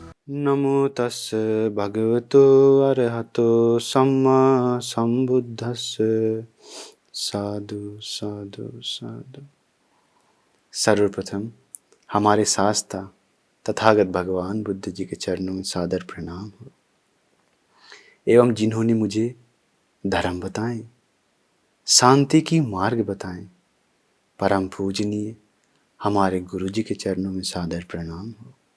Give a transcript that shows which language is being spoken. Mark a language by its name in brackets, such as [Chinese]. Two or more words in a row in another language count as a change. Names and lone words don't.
[Pali] नमो तस् भगवतो अरहतो सम्मा सम्बुद्धस्स। साधु साधु साधु। [Hindi] सर्वप्रथम हमारे शास्त्रा तथागत भगवान बुद्ध जी के चरणों में सादर प्रणाम हो, एवं जिन्होंने मुझे धर्म बताएं, शांति की मार्ग बताएं, परम पूजनीय हमारे गुरु जी के चरणों में सादर प्रणाम हो।